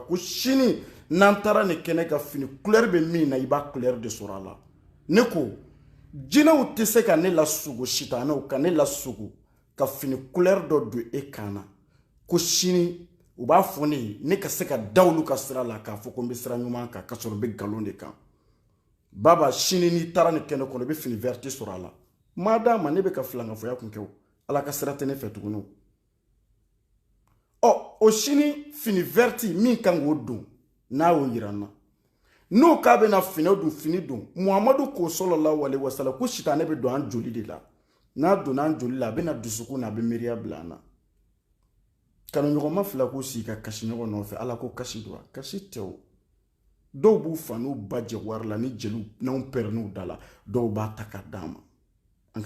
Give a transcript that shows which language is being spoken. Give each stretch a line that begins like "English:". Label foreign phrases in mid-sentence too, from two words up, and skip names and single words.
Bambara: ko sini n'an taara nin kɛnɛ ka fini couleur bɛ min na i b'a couleur de sɔrɔ a la ne ko jinɛw tɛ se ka ne lasogo sitanɛw ka ne lasogo ka fini couleur dɔ don e kan na ko sini u b'a fɔ ne ye ne ka se ka da olu ka sira la k'a fɔ ko n bɛ sira ɲuman kan ka sɔrɔ n bɛ nkalon de kan baba sini n'i taara nin kɛnɛ kɔnɔ i bɛ fini verte sɔrɔ a la maa d'a ma ne bɛ ka filangafɔya kun kɛ o ala ka sira tɛ ne fɛ tuguni o sini fini verte min kan k'o don n'a y'o yira n na n'o k'a bɛna fini don muhamadu ko
Arabic: صلى الله عليه وسلم
Bambara: ko sitanɛ bɛ don an joli de la n'a donna an joli la a bɛna dusukun na a bɛ miiriya bila an na kanuɲɔgɔnma fila k'u sigi ka kasi ɲɔgɔn nɔfɛ ala ko kasi don wa kasi tɛ o dɔw b'u fa n'u ba jɛ wari la ni jeliw n'anw pɛrɛnn'u da la dɔw b'a ta ka d'a ma an